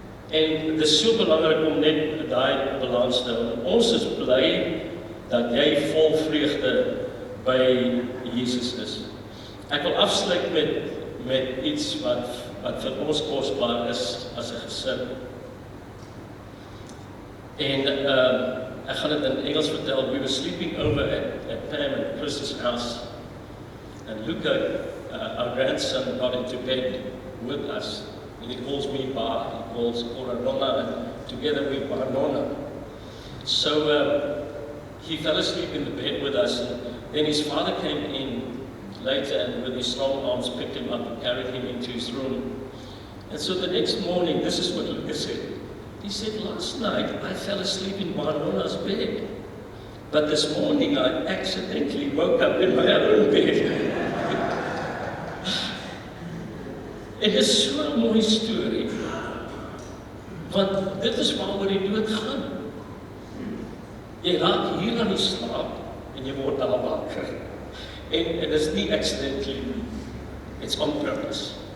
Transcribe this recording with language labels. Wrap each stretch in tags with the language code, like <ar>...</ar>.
<af>En dit is so belangrik om net daai balans te hou. Ons is bly dat jy vol vreugde by Jesus is. Ek wil afsluit met iets wat vir ons kosbaar is as 'n gesin. En ek gaan dit in Engels vertel.</af> <en>We were sleeping over at Pam and Chris's house. And Luca, our grandson, got into bed with us. And he calls me Ba, he calls Cora Nonna, and together we Ba Nonna. So he fell asleep in the bed with us, and then his father came in later and with his strong arms picked him up and carried him into his room. And so the next morning, this is what Luca said. He said, last night I fell asleep in Ba Nonna's bed, but this morning I accidentally woke up in my own bed.</en> <af>Het is so 'n mooi storie, want dit is waaroor die dood gaan. Jy raak hier aan die slaap en jy word daar wakker. En dit is nie accidentally,</af> <en>it's on purpose.</en>